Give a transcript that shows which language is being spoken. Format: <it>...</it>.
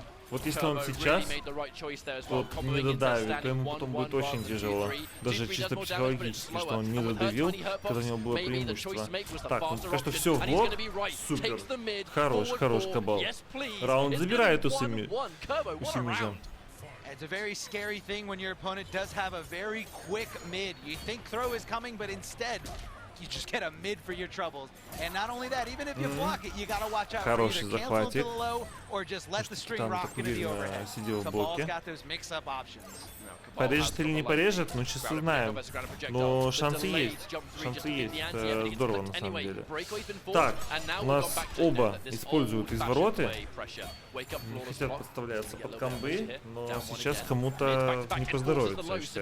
<ru>Вот если он сейчас, то не додавит, то ему потом будет очень тяжело. Даже чисто психологически, что он не додавил, когда у него было преимущество. Так, ну пока что все в блок. Супер. Хорош Кабал. Раунд забирает у Самижа.</ru> <en>It's a very scary thing when your opponent does have a very quick mid. You think throw is coming, but instead you just get a mid for your troubles. And not only that, even if you block it, you gotta watch out for either cancel to the low or just let the string rock into the overhead. Kabal's got those mix-up options.</en> <ru>Порежет или не порежет, ну сейчас узнаем. Но шансы есть. Шансы есть. Здорово на самом деле. Так, у нас оба используют извороты. Не хотят подставляться под комбы, но сейчас кому-то не поздоровится.</ru>